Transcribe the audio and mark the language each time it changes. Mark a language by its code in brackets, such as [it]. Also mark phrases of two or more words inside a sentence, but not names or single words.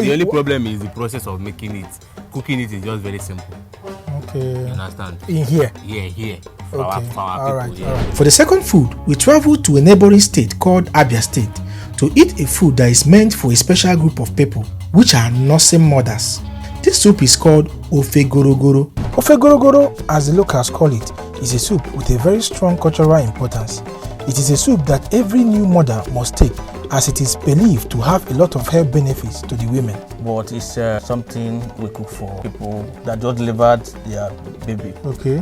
[en] the only problem is the process of making it. Cooking it is just very simple. Okay. You understand? In here. Here. For Okay. our people. All right. For the second food, we traveled to a neighboring state called Abia State to eat a food that is meant for a special group of people, which are nursing mothers. This soup is called ofe guruguru. Ofe guruguru, as the locals call it, is a soup with a very strong cultural importance. It is a soup that every new mother must take, as it is believed to have a lot of health benefits to the women. But it's something we cook for people that just delivered their baby. Okay.